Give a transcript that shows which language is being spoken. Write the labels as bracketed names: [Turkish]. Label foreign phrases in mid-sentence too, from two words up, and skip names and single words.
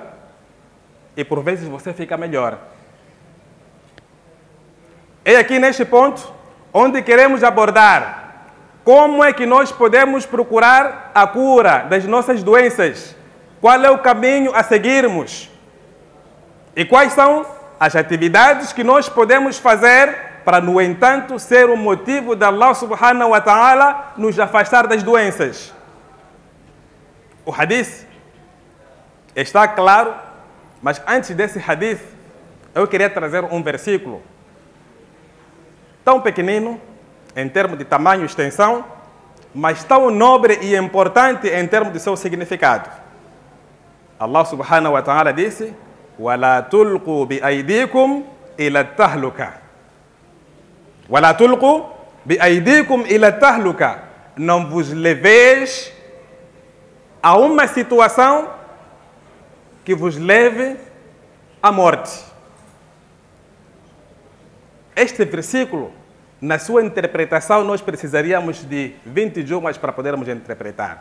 [Portuguese] E por vezes você fica melhor. É aqui neste ponto onde queremos abordar como é que nós podemos procurar a cura das nossas doenças. Qual é o caminho a seguirmos? E quais são as atividades que nós podemos fazer para, no entanto, ser o motivo de [Arabic] الله سبحانه وتعالى [Portuguese] nos afastar das doenças. O hadith está claro, mas antes desse hadith, eu queria trazer um versículo tão pequenino, em termos de tamanho e extensão, mas tão nobre e importante em termos de seu significado. [Arabic] الله سبحانه وتعالى disse: وَلَا تُلْقُوا بِأَيْدِيكُمْ إِلَى التَّهْلُكَةِ وَلَا تُلْقُوا بِأَيْدِيكُمْ إِلَى التَّهْلُكَةِ. [Portuguese] Não vos leveis a uma situação que vos leve à morte. Este versículo, na sua interpretação, nós precisaríamos de 20 idiomas para podermos interpretar.